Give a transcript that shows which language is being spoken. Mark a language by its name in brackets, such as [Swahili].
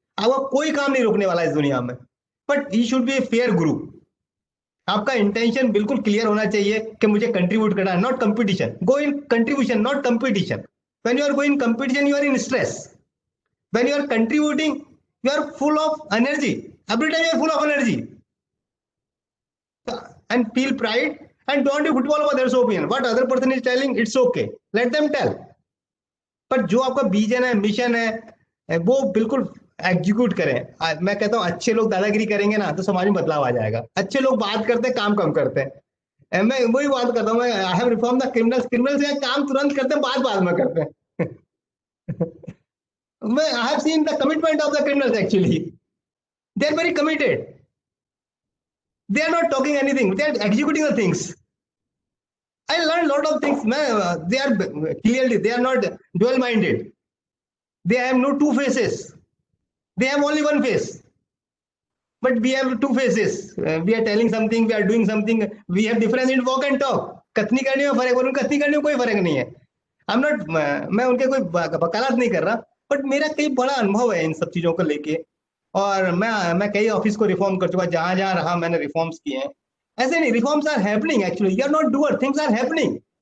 [Hindi] आपका कोई काम नहीं रुकने वाला इस दुनिया में, [English] But he should be a fair guru. [Hindi] आपका इंटेंशन बिल्कुल क्लियर होना चाहिए कि मुझे कंट्रीब्यूट करना है, [English] Not competition. Go in contribution, not competition. When you are going competition, you are in stress. When you are contributing, you are full of energy. Every time you are full of energy and feel pride, and don't be football of others' opinion. What other person is telling, it's okay, let them tell. [Hindi] पर जो आपका vision है, mission है, वो बिल्कुल execute करें। मैं कहता हूँ अच्छे लोग दादागिरी करेंगे ना तो समाज में बदलाव आ जाएगा। अच्छे लोग बात करते हैं, काम कम करते हैं। मैं वही बात करता हूँ, मैं [English] I have reform the criminals. [Hindi] Criminals काम तुरंत करते हैं, बात में करते हैं। [English] मैं I have seen the commitment of the criminals, actually they are very committed. They are not talking anything, they are executing the things. I learned a lot of things. They are clearly, they are not dual minded. They have no two faces, they have only one face. But we have two faces. We are telling something, we are doing something, we have difference in walk and talk. [Hindi] कथनी करने में फर्क और उन कथनी करने में कोई फर्क नहीं है। [English] I'm not, [Hindi] मैं उनके कोई वकालत नहीं कर रहा, बट मेरा कई बड़ा अनुभव है इन सब चीजों को लेके। और मैं कई ऑफिस को रिफॉर्म कर चुका, जहां जहां रहा मैंने रिफॉर्म्स किए हैं। ऐसे नहीं, [English] Reforms are happening, actually you are not doer, things are happening.